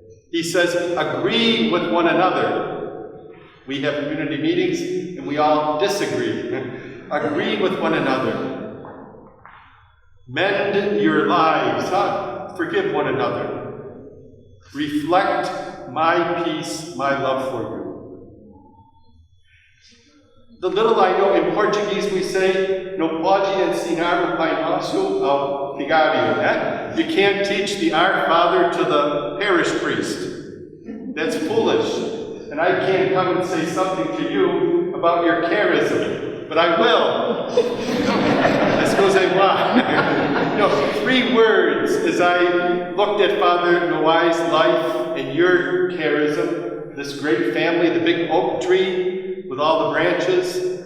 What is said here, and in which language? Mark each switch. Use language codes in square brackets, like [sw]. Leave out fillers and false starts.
[en] He says, agree with one another. We have community meetings and we all disagree. Agree with one another. Mend your lives. Forgive one another. Reflect my peace, my love for you. The little I know, in Portuguese we say, [pt] não pode ensinar o Pai Nosso ao vigário. [en] You can't teach the Our Father to the parish priest. That's foolish. And I can't come and say something to you about your charism, but I will. [fr] Excusez-moi. [en] 3 words as I looked at Father Noai's life and your charism, this great family, the big oak tree with all the branches.